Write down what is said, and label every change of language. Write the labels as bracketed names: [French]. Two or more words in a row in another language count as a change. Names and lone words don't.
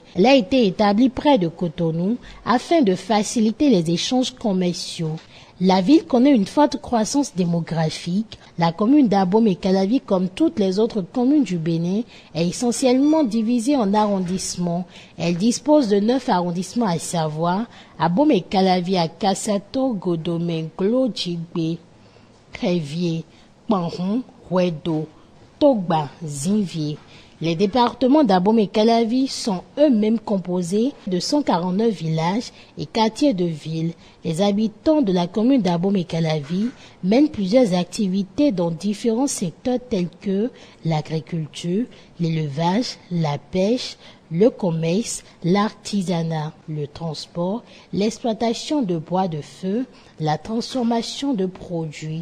[French] Elle a été établie près de Cotonou afin de faciliter les échanges commerciaux. La ville connaît une forte croissance démographique. La commune d'Abomey-Calavi, comme toutes les autres communes du Bénin, est essentiellement divisée en arrondissements. Elle dispose de 9 arrondissements à savoir Abomey-Calavi à Kassato, Godomé, Glo, Djigbe, Crévier, Panron, Huedo, Togba, Zinvier, Les départements d'Abomey et Calavi sont eux-mêmes composés de 149 villages et quartiers de ville. Les habitants de la commune d'Abomey et Calavi mènent plusieurs activités dans différents secteurs tels que l'agriculture, l'élevage, la pêche, le commerce, l'artisanat, le transport, l'exploitation de bois de feu, la transformation de produits.